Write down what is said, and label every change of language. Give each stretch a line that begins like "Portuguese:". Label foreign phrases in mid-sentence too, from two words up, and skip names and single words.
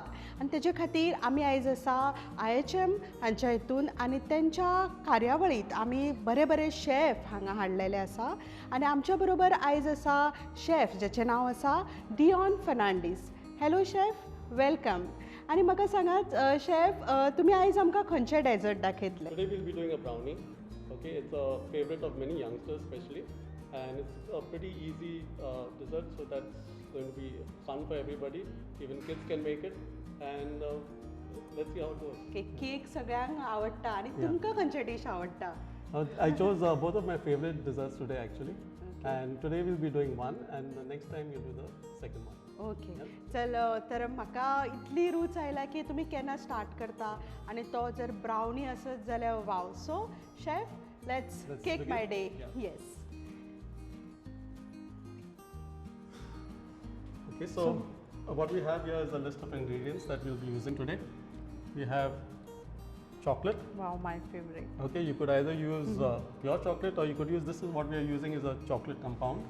Konkani: आनी तेजे खातीर आमी आयज आसा IHM हांच्या हितून आनी तेंच्या कार्यावळींत आमी बरे बरे शेफ हांगा हाडलेले आसा. आनी आमच्या बरोबर आयज आसा शेफ जेचें नांव आसा डियॉन फर्नांडीस.
English: Hello chef, welcome.
Konkani: आणि म्हाका सांगात शेफ, तुमी आयज आमकां खंयचे डेजर्ट दाखयतले?
English: Today we'll be doing a brownie. Okay, it's a favorite of many youngsters especially, and it's a pretty easy dessert, so that's going to be fun for everybody. Even kids can make it, and let's see how it goes.
Konkani: Okay, केक सगळ्यांक आवडटा आणि तुमकां खंयचे डिश आवडटा?
English: I chose both of my favorite desserts today actually, and today we'll be doing one, and the next time you'll do the second one. ओके,
Konkani: चल. तर म्हाका इतली रूच आयला की तुमी केन्ना स्टार्ट करता आणि तो जर ब्रावनी आसत जाल्यार वाव.
English: So chef, let's cake my day. Yes. Okay, so what we have here is a list of ingredients that we'll be using today. We have chocolate. Wow, my favorite. Okay, you could either use pure chocolate, or you could use, this is what we are using is a chocolate compound.